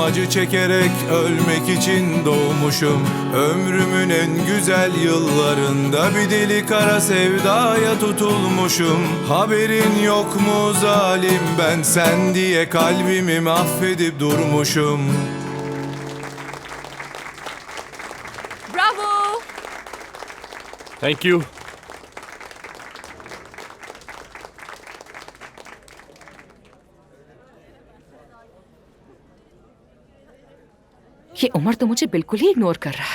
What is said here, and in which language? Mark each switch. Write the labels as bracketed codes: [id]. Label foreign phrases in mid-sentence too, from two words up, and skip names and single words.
[tr] Acı çekerek ölmek için doğmuşum. Ömrümün en güzel yıllarında bir deli kara sevdaya tutulmuşum. Haberin yok mu zalim, ben sen diye kalbimi mahvedip durmuşum. [hi] ब्रावो! [en] Thank you. [hi] ये उमर तो मुझे बिल्कुल ही इग्नोर कर रहा है।